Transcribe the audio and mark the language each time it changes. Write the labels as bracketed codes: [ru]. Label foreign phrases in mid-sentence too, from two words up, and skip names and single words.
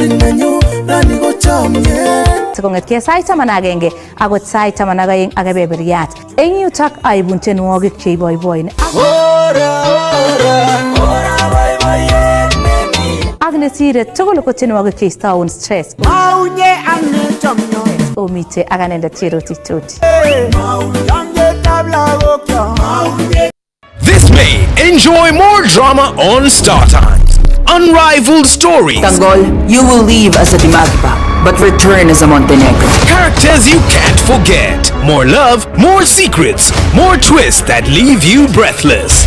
[kln] Sikong'etkei sait 11 akot sait 12 ak kebeberyat. Eng yutok aibun tienwogik cheiboiboin ak nesire tugul ko tienwogik cheistoun stress. Omite ak anendet Cheroti Toti. [en] This May, enjoy more drama on Star Times. Unrivaled stories. Tanggol, you will leave as a Dimagipa, but return as a Montenegro. Characters you can't forget. More love, more secrets, more twists that leave you breathless.